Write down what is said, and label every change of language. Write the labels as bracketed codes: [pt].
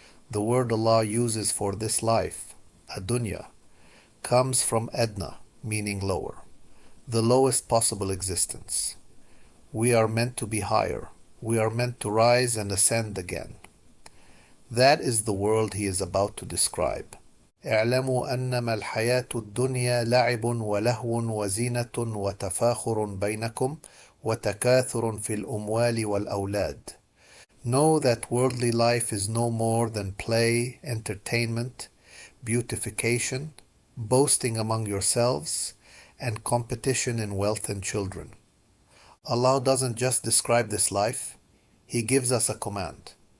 [en] The word Allah uses for this life, adunya, comes from adna, meaning lower, the lowest possible existence. We are meant to be higher. We are meant to rise and ascend again. That is the world he is about to describe. [ar] اعلموا أنما الحياة الدنيا لعب ولهو وزينة وتفاخر بينكم وتكاثر في الأموال والأولاد. [en] Know that worldly life is no more than play, entertainment, beautification, boasting among yourselves, and competition in wealth and children. Allah doesn't just describe this life, He gives us a command.